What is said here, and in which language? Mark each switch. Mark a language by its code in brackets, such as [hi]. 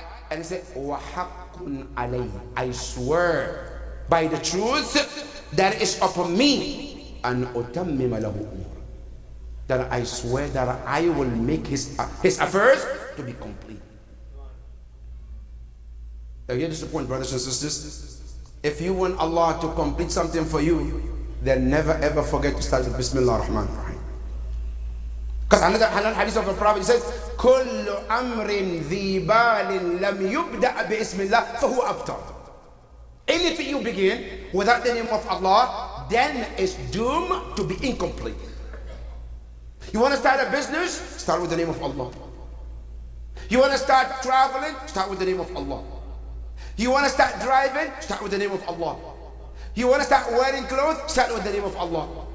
[en] And he said, [ar] وَحَقٌّ عَلَيْهِ. [en] I swear by the truth that is upon me, and utammima lahu umur, that I swear that I will make his affairs to be complete. Now here is the point, brothers and sisters. If you want Allah to complete something for you, then never ever forget to start with Bismillah ar-Rahman ar-Rahim. Because another hadith of the Prophet says, [ar] كل أمر ذي بال لم يبدأ باسم الله فهو أبتر. [en] Anything you begin without the name of Allah, then it's doomed to be incomplete. You want to start a business? Start with the name of Allah. You want to start traveling? Start with the name of Allah. You want to start driving? Start with the name of Allah. You want to start wearing clothes? Start with the name of Allah.